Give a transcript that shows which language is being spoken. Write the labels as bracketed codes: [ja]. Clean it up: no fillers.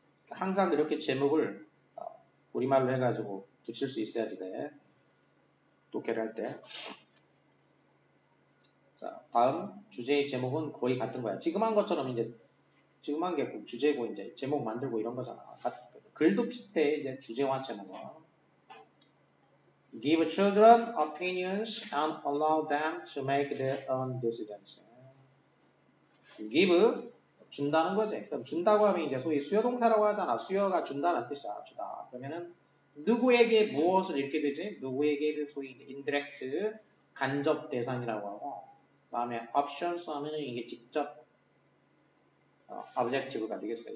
[ko] 항상 이렇게 제목을 우리말로 해가지고 붙일 수 있어야지 돼. 독해를 할 때. 자, 다음 주제의 제목은 거의 같은 거야. 지금 한 것처럼 이제 지금 한 게 주제고 이제 제목 만들고 이런 거잖아. 글도 비슷해. 이제 주제와 제목은. [en] Give children opinions and allow them to make their own decisions. [ko] Give 준다는 거지. 그럼 준다고 하면 이제 소위 수요동사라고 하잖아. 수요가 준다는 뜻이야. 주다. 그러면은 누구에게 무엇을 읽게 되지? 누구에게를 소위 indirect 간접 대상이라고 하고, 그다음에 options 하면은 이게 직접 objective가 되겠어요.